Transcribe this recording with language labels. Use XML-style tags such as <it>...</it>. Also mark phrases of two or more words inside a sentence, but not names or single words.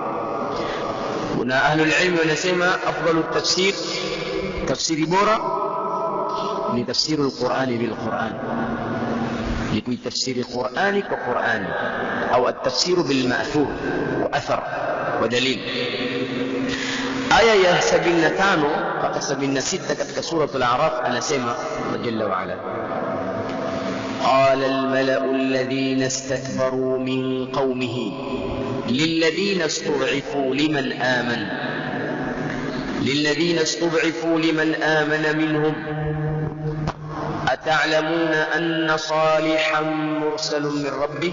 <sw>Kuna</sw> <ar>أهل العلم</ar> <sw>wanasema</sw> <ar>أفضل تفسير,</ar> <sw>tafsiri bora ni</sw> <ar>تفسير القرآن بالقرآن,</ar> <sw>ni kuitafsiri Qur'ani kwa Qur'ani, au</sw> <ar>التفسير بالمأثور وأثر ودليل.</ar> <sw>aya ya 75 mpaka 76 katika</sw> <ar>سورة الأعراف</ar> <sw>anasema</sw> <ar>جل وعلا: قال الملأ الذين استكبروا من قومه للذين استضعفوا لمن آمن منهم أتعلمون أن صالحا مرسل من ربه</ar>